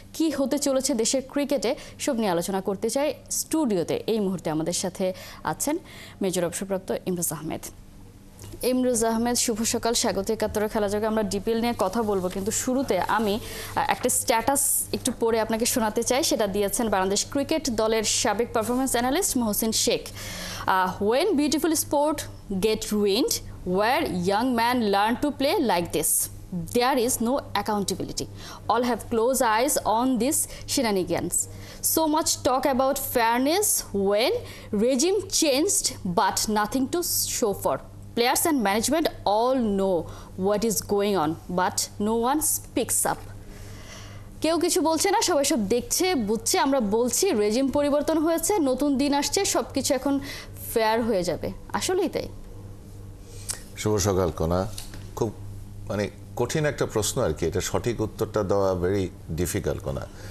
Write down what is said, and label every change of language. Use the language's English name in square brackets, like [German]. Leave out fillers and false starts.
[Bangla] কি হতে চলেছে দেশের ক্রিকেটে, সব নিয়ে আলোচনা করতে চাই। স্টুডিওতে এই মুহূর্তে আমাদের সাথে আছেন মেজর অবসরপ্রাপ্ত ইমরোজ আহমেদ। ইমরোজ আহমেদ, শুভ সকাল, স্বাগত একাত্তরের খেলা জগে। আমরা ডিপিএল নিয়ে কথা বলবো, কিন্তু শুরুতে আমি একটা স্ট্যাটাস একটু পড়ে আপনাকে শোনাতে চাই। সেটা দিয়েছেন বাংলাদেশ ক্রিকেট দলের সাবেক performance analyst Mohsin Sheikh. [English] When beautiful sport get ruined, where young men learn to play like this, there is no accountability. All have close eyes on these shenanigans. So much talk about fairness when regime changed, but nothing to show for. Players and management all know what is going on, but no one speaks up. [Bangla] কেউ কিছু বলছে না, সবাই সব দেখছে বুঝছে। আমরা বলছি রেজিম পরিবর্তন হয়েছে, নতুন দিন আসছে, সবকিছু এখন ফেয়ার হয়ে যাবে। আসলেই তাই? শুভ সকাল কোনা। খুব কঠিন একটা প্রশ্ন আর কি, এটা সঠিক উত্তরটা দেওয়া ভেরি ডিফিকাল্ট কোনা।